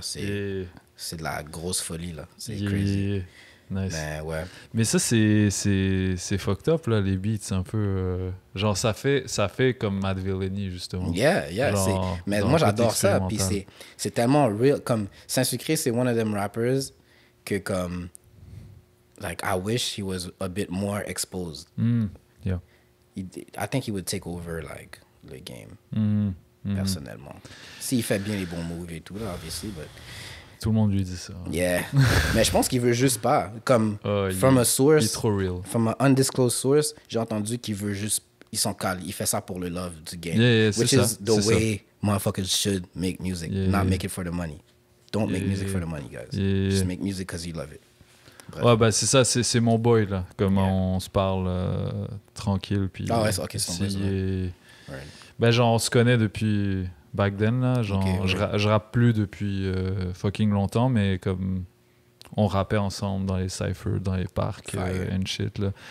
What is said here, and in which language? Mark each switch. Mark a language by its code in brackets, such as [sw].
[fr] C'est de la grosse folie, là. C'est crazy. [en] Nice. [fr] Mais ouais. Mais ça, c'est [en] fucked up, [fr] là, les beats, un peu... genre, ça fait comme Matt Villani, justement. Yeah. Mais moi, j'adore ça. Puis c'est tellement real. Comme Saint-Sucré, c'est [en] one of them rappers [fr] que, comme... [en] Like, I wish he was a bit more exposed. Yeah. I think he would take over, like, the game. [fr] Personnellement. S'il fait bien les bons moves et tout, là, [en] obviously, but... [fr] Tout le monde lui dit ça. [en] Yeah. [fr] Mais je pense qu'il veut juste pas. [en] Comme, from a source... [fr] Il est trop real. [en] From an undisclosed source, [fr] j'ai entendu qu'il veut juste... Ils sont calmes. Il fait ça pour le love du game. [en] Which is the way motherfuckers should make music. Not make it for the money. Don't make music for the money, guys. Just make music because you love it. [fr] Bref. Ouais, bah c'est ça, c'est mon boy, là. Comme on se parle tranquille. Puis, ouais, ok, c'est ton boy. Ben, genre, on se connaît depuis [en] back then, [fr] là. Genre, je rappe plus depuis fucking longtemps, mais comme on rappait ensemble dans les cyphers, dans les parcs [en] and shit, [fr] là.